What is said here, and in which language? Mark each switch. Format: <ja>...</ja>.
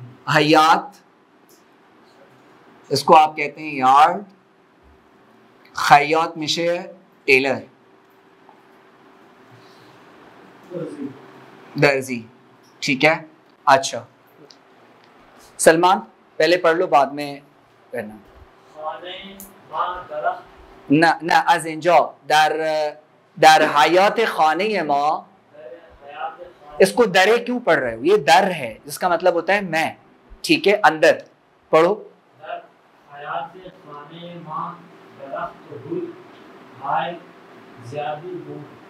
<hi>हयात इसको आप कहते हैं यार्ड, खयात मिशे टेलर, दर्जी. ठीक है. अच्छा सलमान पहले पढ़ लो, बाद में करना.</hi> <fa>خانه ما درخت نه از اینجا در حیات خانه ما. در حیات خانه</fa> <hi>इसको दरे क्यों पढ़ रहे हो? ये दर है जिसका मतलब होता है मैं, ठीक है, अंदर पढ़ो.</hi> <fa>در حیات خانه ما درخت گل های زیادی بود.</fa>